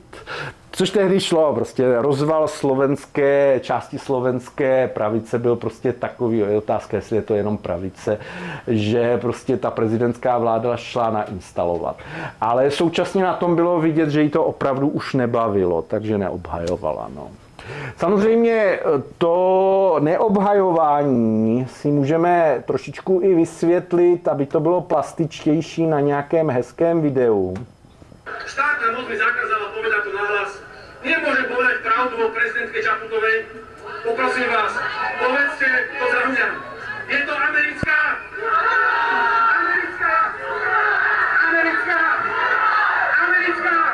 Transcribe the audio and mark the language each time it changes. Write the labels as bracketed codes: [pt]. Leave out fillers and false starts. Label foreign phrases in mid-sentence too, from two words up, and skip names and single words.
[cs] Což tehdy šlo, prostě rozval slovenské, části slovenské pravice byl prostě takový, je otázka, jestli je to jenom pravice, že prostě ta prezidentská vláda šla nainstalovat. Ale současně na tom bylo vidět, že jí to opravdu už nebavilo, takže neobhajovala. No. Samozřejmě to neobhajování si můžeme trošičku i vysvětlit, aby to bylo plastičtější na nějakém hezkém videu. [sk] Štátna moc mi zakázala povedať to nahlas. Nemôžem povedať pravdu o prezidentke Čaputovej. Poprosím vás, povedzte to za mňa. [cs] Je to americká? Americká? Americká? Americká?